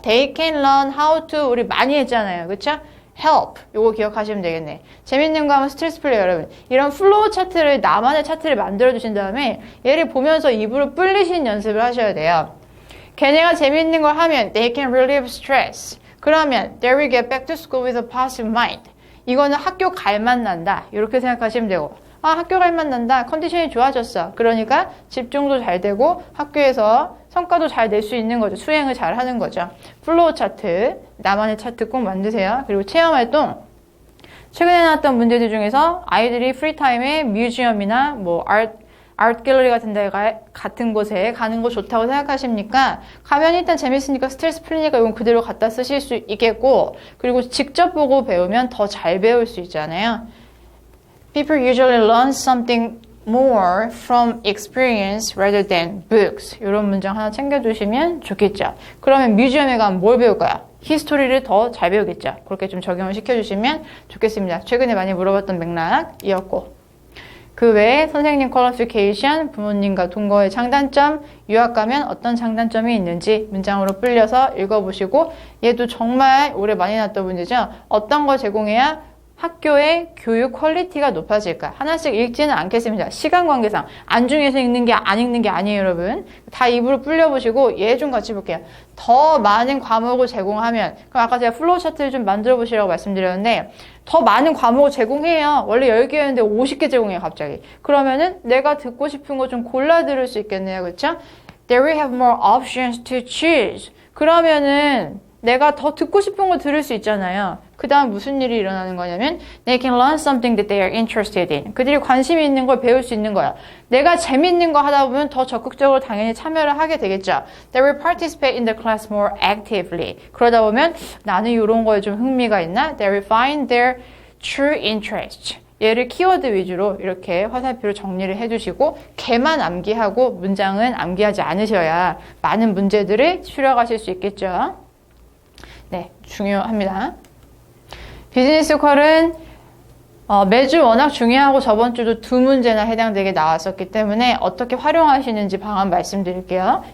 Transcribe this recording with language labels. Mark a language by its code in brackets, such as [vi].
[en] They can learn how to. [ko] 우리 많이 했잖아요, 그쵸? [en] help. [ko] 요거 기억하시면 되겠네. 재밌는 거 하면 스트레스 풀려, 여러분. 이런 플로우 차트를, 나만의 차트를 만들어 주신 다음에 얘를 보면서 입으로 불리시는 연습을 하셔야 돼요. 걔네가 재밌는 걸 하면 [en] they can relieve stress. [ko] 그러면 [en] they will get back to school with a positive mind. [ko] 이거는 학교 갈맛 난다. 이렇게 생각하시면 되고, 학교 갈맛 난다. 컨디션이 좋아졌어. 그러니까 집중도 잘 되고 학교에서 성과도 잘 낼 수 있는 거죠. 수행을 잘 하는 거죠. 플로우 차트, 나만의 차트 꼭 만드세요. 그리고 체험활동, 최근에 나왔던 문제들 중에서 아이들이 프리타임에 뮤지엄이나 뭐 아트 갤러리 같은 곳에 가는 거 좋다고 생각하십니까? 가면 일단 재밌으니까 스트레스 풀리니까 이건 그대로 갖다 쓰실 수 있겠고, 그리고 직접 보고 배우면 더 잘 배울 수 있잖아요. [en] People usually learn something more from experience rather than books. [ko] 이런 문장 하나 챙겨두시면 좋겠죠. 그러면 뮤지엄에 가면 뭘 배울 거야? 히스토리를 더 잘 배우겠죠. 그렇게 좀 적용을 시켜주시면 좋겠습니다. 최근에 많이 물어봤던 맥락이었고, 그 외에 선생님 퀄리피케이션, 부모님과 동거의 장단점, 유학 가면 어떤 장단점이 있는지 문장으로 불려서 읽어보시고 얘도 정말 오래 많이 나왔던 문제죠. 어떤 걸 제공해야 학교의 교육 퀄리티가 높아질까? 하나씩 읽지는 않겠습니다. 시간 관계상 안중에서 읽는 게 안 읽는 게 아니에요, 여러분. 다 입으로 불려보시고 얘 좀 같이 볼게요. 더 많은 과목을 제공하면 그럼 아까 제가 플로우 차트를 좀 만들어 보시라고 말씀드렸는데 더 많은 과목을 제공해요. 원래 10개였는데 50개 제공해요, 갑자기. 그러면은 내가 듣고 싶은 거 좀 골라 들을 수 있겠네요. 그렇죠? [en] They will have more options to choose. [ko] 그러면은 내가 더 듣고 싶은 거 들을 수 있잖아요. 그 다음 무슨 일이 일어나는 거냐면 [en] They can learn something that they are interested in. [ko] 그들이 관심이 있는 걸 배울 수 있는 거야. 내가 재밌는 거 하다 보면 더 적극적으로 당연히 참여를 하게 되겠죠. [en] They will participate in the class more actively. [ko] 그러다 보면 나는 이런 거에 좀 흥미가 있나? [en] They will find their true interest. [ko] 얘를 키워드 위주로 이렇게 화살표로 정리를 해주시고 개만 암기하고 문장은 암기하지 않으셔야 많은 문제들을 추려가실 수 있겠죠. 네, 중요합니다. 비즈니스 퀄은 매주 워낙 중요하고 저번 주도 2문제나 해당되게 나왔었기 때문에 어떻게 활용하시는지 방안 말씀드릴게요.